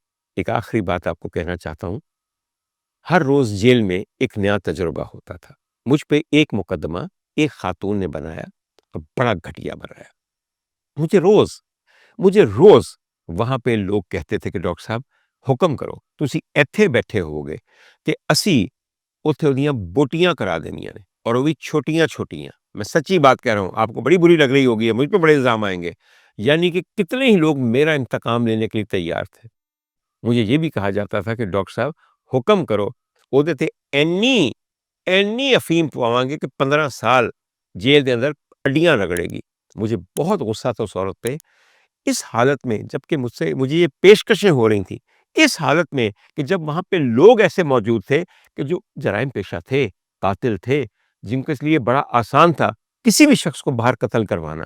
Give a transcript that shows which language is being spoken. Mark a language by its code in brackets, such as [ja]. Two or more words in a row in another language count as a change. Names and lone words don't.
[ur] ایک آخری بات آپ کو کہنا چاہتا ہوں، ہر روز جیل میں ایک نیا تجربہ ہوتا تھا۔ مجھ پہ ایک مقدمہ ایک خاتون نے بنایا اور بڑا گھٹیا بنایا۔ مجھے روز وہاں پہ لوگ کہتے تھے کہ ڈاکٹر صاحب [pa] ਹੁਕਮ ਕਰੋ, ਤੁਸੀਂ ਇੱਥੇ ਬੈਠੇ ਹੋਵੋਗੇ ਤੇ ਅਸੀਂ ਉੱਥੇ ਉਹਦੀਆਂ ਬੋਟੀਆਂ ਕਰਾ ਦੇਣੀਆਂ ਨੇ, [ur] اور وہ بھی چھوٹیاں چھوٹیاں. میں سچی بات کہہ رہا ہوں, آپ کو بڑی بری لگ رہی ہوگی, مجھ پہ بڑے الزام آئیں گے. یعنی کہ کتنے ہی لوگ میرا انتقام لینے کے لیے تیار تھے. مجھے یہ بھی کہا جاتا تھا کہ ڈاکٹر صاحب حکم کرو, [pa] ਉਹਦੇ ਤੇ ਇੰਨੀ افیم پواਵਾਂਗੇ کہ 15 سال جیل دے اندر اڈیاں رگڑے گی. [ur] مجھے بہت غصہ تھا اس عورت پہ. اس حالت میں جب کہ مجھے یہ پیشکشیں ہو رہی تھیں, اس حالت میں کہ جب وہاں پہ لوگ ایسے موجود تھے کہ جو جرائم پیشہ تھے, قاتل تھے, جن کے لیے بڑا آسان تھا کسی بھی شخص کو باہر قتل کروانا.